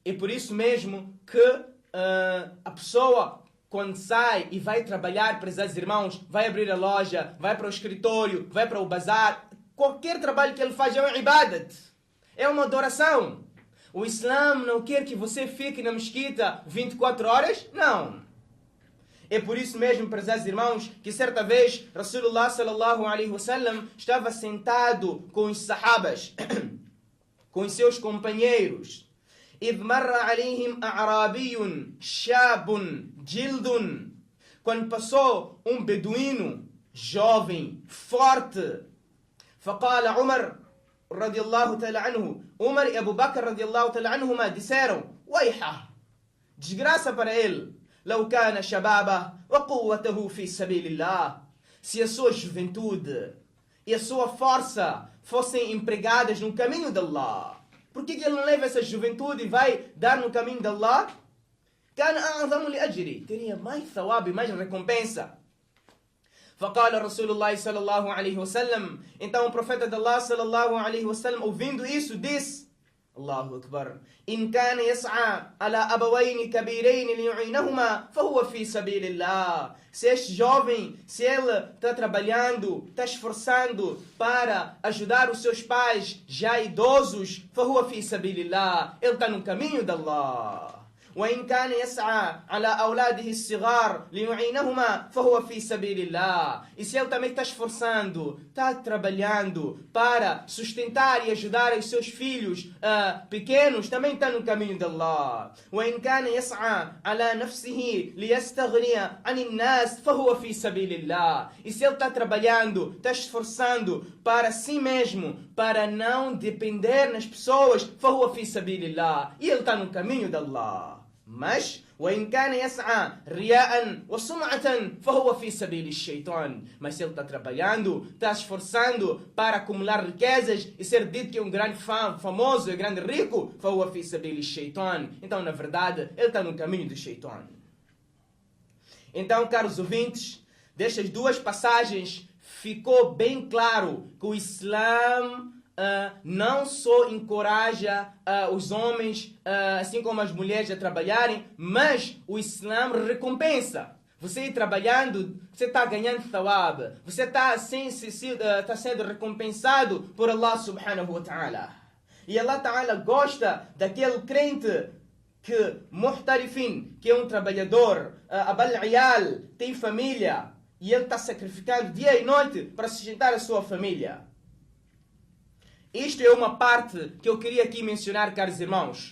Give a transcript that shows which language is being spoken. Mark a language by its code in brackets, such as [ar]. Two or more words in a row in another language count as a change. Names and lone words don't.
[pt] E por isso mesmo que a pessoa, quando sai e vai trabalhar, prezados irmãos, vai abrir a loja, vai para o escritório, vai para o bazar, qualquer trabalho que ele faz é um ibadat, é uma adoração. O Islã não quer que você fique na mesquita 24 horas, não. É por isso mesmo, prezados irmãos, que certa vez [ar] رسول الله صلى الله عليه وسلم [pt] estava sentado com os sahabas, com os seus companheiros. [ar] إذ مر عليهم أعرابي شاب جلد. [pt] Quando passou um beduíno jovem, forte. [ar] فقال عمر رضي الله تعالى عنه. [pt] Umar e Abu Bakr [ar] رضي الله تعالى عنهما [pt] disseram: ويحه, desgraça para ele. [ar] لو كان شبابه وقوته في سبيل الله. [pt] Se a sua juventude e a sua força fossem empregadas no caminho de Allah, por que ele não leva essa juventude e vai dar no caminho de Allah? [ar] كان أعظم لأجري, [pt] teria mais thawab e mais recompensa. [ar] فقال رسول الله صلى الله عليه وسلم. [pt] Então o profeta de Allah [ar] صلى الله عليه وسلم, [pt] ouvindo isso, disse: [ar] الله أكبر. إن كان يسعى على أبوين كبيرين ليعينهما فهو في سبيل الله. [pt] Se este jovem, se ele está trabalhando, está esforçando para ajudar os seus pais já idosos, [ar] فهو في سبيل الله, [pt] ele está no caminho de Allah. [ar] وإن كان يسعى على أولاده الصغار ليعينهما فهو في سبيل الله. [pt] E se ele também está esforçando, está trabalhando para sustentar e ajudar os seus filhos pequenos, também está no caminho de Allah. [ar] وإن كان يسعى على نفسه ليستغني عن الناس فهو في سبيل الله. [pt] E se ele está trabalhando, está esforçando para si mesmo, para não depender nas pessoas, [ar] فهو في سبيل الله. [pt] E ele está no caminho de Allah. [ar] Mas وإن كان يسعى رياء وسمعة فهو في سبيل الشيطان. [pt] Mas se ele está trabalhando, está esforçando para acumular riquezas e ser dito que é um grande famoso e grande rico, [ar] فهو في سبيل الشيطان. [pt] Então, na verdade, ele está no caminho do Shaitan. Então, caros ouvintes, destas duas passagens ficou bem claro que o Islã não só encoraja os homens, assim como as mulheres, a trabalharem, mas o Islã recompensa. Você ir trabalhando, você está ganhando thawab, você está sendo recompensado por Allah [ar] سبحانه وتعالى. [pt] E Allah ta'ala gosta daquele crente que, muhtarifin, que é um trabalhador, abal-iyal, tem família, e ele está sacrificando dia e noite para sustentar a sua família. Isto é uma parte que eu queria aqui mencionar, caros irmãos.